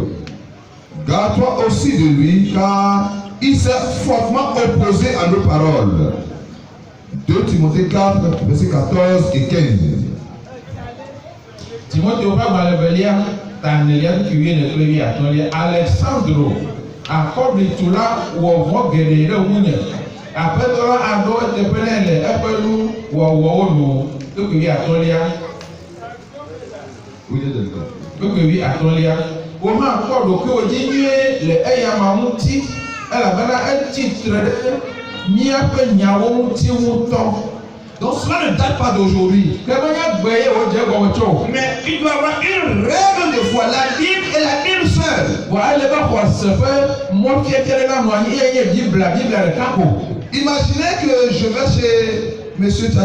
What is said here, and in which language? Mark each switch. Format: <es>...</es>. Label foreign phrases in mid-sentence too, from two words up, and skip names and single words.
<fr>Garde-toi aussi de lui, car il s'est fortement opposé à nos paroles. 2 Timothée 4, verset 14 et 15.</fr> <ee>Alexandre akɔblitula wɔwɔ geɖe ɖe ŋu ne aƒetɔ la aɖo teƒe ne le eƒe nu wɔwɔwo nu ɖokuiwi atɔ̃lia wo hã kpɔ ɖokuiwo dzi nyuie le eyama ŋuti elabena etsitre ɖe míaƒe nyawo ŋuti ŋutɔ.</ee> <fr>Donc cela ne date pas d'aujourd'hui. Mais il doit y avoir une règle de foi, la Bible et la Bible seule. Imaginez que je vais chez M.</fr>